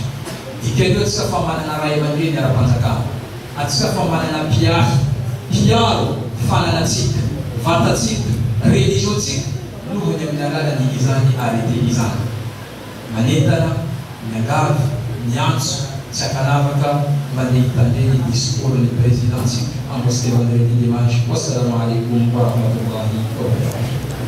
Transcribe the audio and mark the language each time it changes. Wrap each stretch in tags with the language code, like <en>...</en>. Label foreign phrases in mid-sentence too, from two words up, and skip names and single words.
<mg>Dikanio atsika fa manana ray aman-dreny ara-panjakana, atsika fa manana piaro fananatsika, vantatsika, religiontsika nohony amin'ny alalany izany arrêté izany. Manentana, miangavy, miantso, tsy akanavaka mandeha hitandre ny discours ny présidentsika amin'ny mosquée</mg> <fr>vendredi dimanche.</fr> <ar>وعليكم السلام ورحمة الله وبركاته.</ar>